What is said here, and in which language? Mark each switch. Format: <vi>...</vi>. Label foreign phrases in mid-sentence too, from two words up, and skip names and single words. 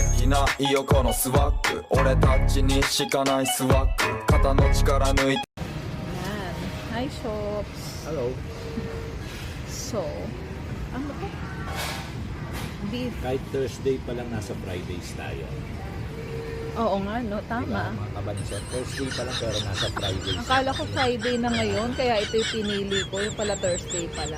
<ja>ないよこのスワッグ俺たちにしかないスワッグ肩の力抜いて</ja> <tl>Yan. Hi, shops. Hello. So, ano to? Beef. Kahit Thursday pa lang nasa Fridays tayo. Oo nga, no? Tama. Diba, mga kabanset, Thursday pa lang pero nasa Fridays. Akala ko Friday na ngayon, kaya ito yung pinili ko. Yung pala Thursday pa lang.</tl>